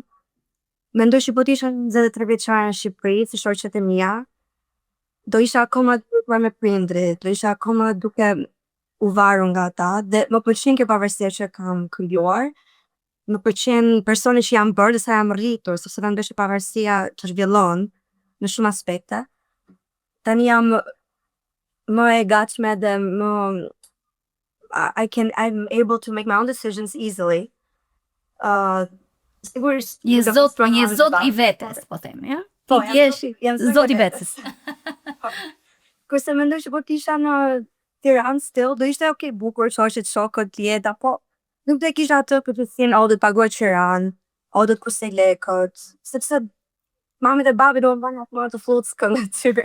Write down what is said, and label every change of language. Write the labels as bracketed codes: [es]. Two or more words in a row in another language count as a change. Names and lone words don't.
[sq] Mendoj që po të isha 23 vjeçare në Shqipëri, si shoqet e mia, do isha akoma duke me prindrit, do isha akoma duke u varur nga ata, dhe më pëlqen kjo pavarësia që kam krijuar. Më pëlqen personi që jam bërë dhe sa jam rritur, sepse mendoj që pavarësia të zhvillon në shumë aspekte. Tani jam më e gatshme dhe më [en] I'm able to make my own decisions easily. [sq] Sigurisht Je zot i vetes, po them, ja? Po, jam zot i vetes. Kurse mendoj që po të isha në Tiranë still, do ishte okay, bukur, shoqet, shokët, jeta, po nuk do e kisha atë këtësin, do të paguaj qiran, do të kusej lekët, sepse mami dhe babi do më banë atë marë të fluckën në tyre.